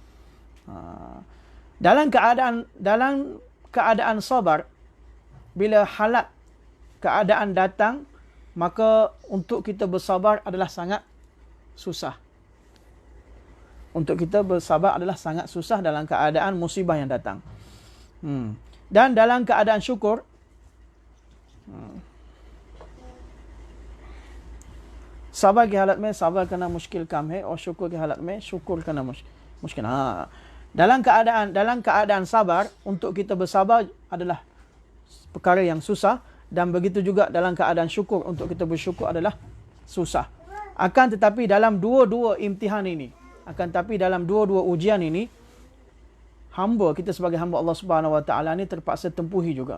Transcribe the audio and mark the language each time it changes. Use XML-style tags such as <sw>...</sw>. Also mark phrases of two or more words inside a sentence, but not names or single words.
<ms>Dalam keadaan sabar, bila halat keadaan datang, maka untuk kita bersabar adalah sangat susah. Untuk kita bersabar adalah sangat susah dalam keadaan musibah yang datang. Dan dalam keadaan syukur,</ms> <hi>सब्र के हालत में sabar करना मुश्किल काम है और शुक्र के हालत में शुक्र करना मुश्किल.</hi> <ms>Dalam keadaan sabar, untuk kita bersabar adalah perkara yang susah, dan begitu juga dalam keadaan syukur, untuk kita bersyukur adalah susah. Akan tetapi dalam dua-dua imtihan ini, dalam dua-dua ujian ini, kita sebagai hamba</ms> <ar>الله سبحانه وتعالى</ar> <ms>ni terpaksa tempuhi juga.</ms>